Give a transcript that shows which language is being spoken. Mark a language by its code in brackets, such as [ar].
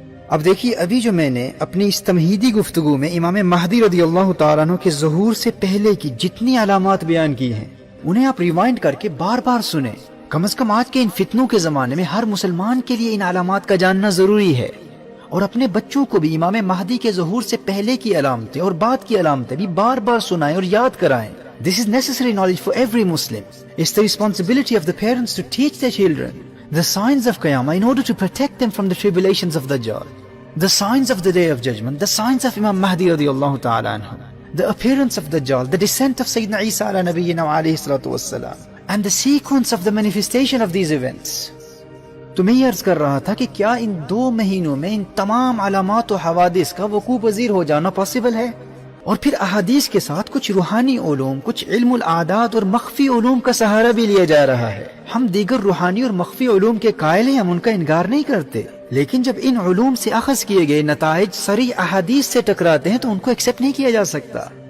[ur] اب دیکھیے، ابھی جو میں نے اپنی اس تمہیدی گفتگو میں امام مہدی رضی اللہ تعالیٰ عنہ کے ظہور سے پہلے کی جتنی علامات بیان کی ہیں انہیں آپ ریوائنڈ کر کے بار بار سنیں. کم از کم آج کے ان فتنوں کے زمانے میں ہر مسلمان کے لیے ان علامات کا جاننا ضروری ہے، اور اپنے بچوں کو بھی امام مہدی کے ظہور سے پہلے کی علامتیں اور بعد کی علامتیں بھی بار بار سنائیں اور یاد کرائیں. [en] This is necessary knowledge for every Muslim. It's the responsibility of the parents to teach their children the signs of Qiyamah in order to protect them from the tribulations of Dajjal, the signs of the Day of Judgment, the signs of Imam Mahdi radiyallahu ta'ala anhu, the appearance of Dajjal, the descent of Sayyidina Isa ala nabiyyina wa alayhi salatu wassalam, and the sequence of the manifestation of these events. [ur] تو میں یہ عرض کر رہا تھا کہ کیا ان 2 مہینوں میں ان تمام علامات و حوادث کا وقوع پذیر ہو جانا پاسبل ہے؟ اور پھر احادیث کے ساتھ کچھ روحانی علوم، کچھ علم العادات اور مخفی علوم کا سہارا بھی لیا جا رہا ہے. ہم دیگر روحانی اور مخفی علوم کے قائل ہیں، ہم ان کا انکار نہیں کرتے، لیکن جب ان علوم سے اخذ کیے گئے نتائج صریح احادیث سے ٹکراتے ہیں تو ان کو ایکسیپٹ نہیں کیا جا سکتا.